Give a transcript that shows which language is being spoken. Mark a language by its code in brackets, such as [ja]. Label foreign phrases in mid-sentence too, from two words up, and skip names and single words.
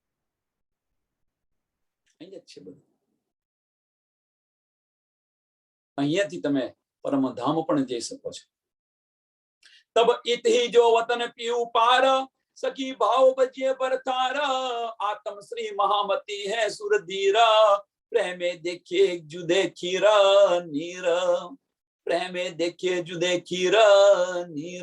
[gu] અહીં જ છે બધું। અહીંયાથી તમે પરમધામ પણ જઈ શકો છો. [hi] तब इत ही जो वतन पीऊ पार सखी भाव बजिए बरतार आत्म श्री महामती है सुरधीरा प्रेमे देखिए जुदे खीरा नीर प्रेमे देखिए जुदे खीरा नीर.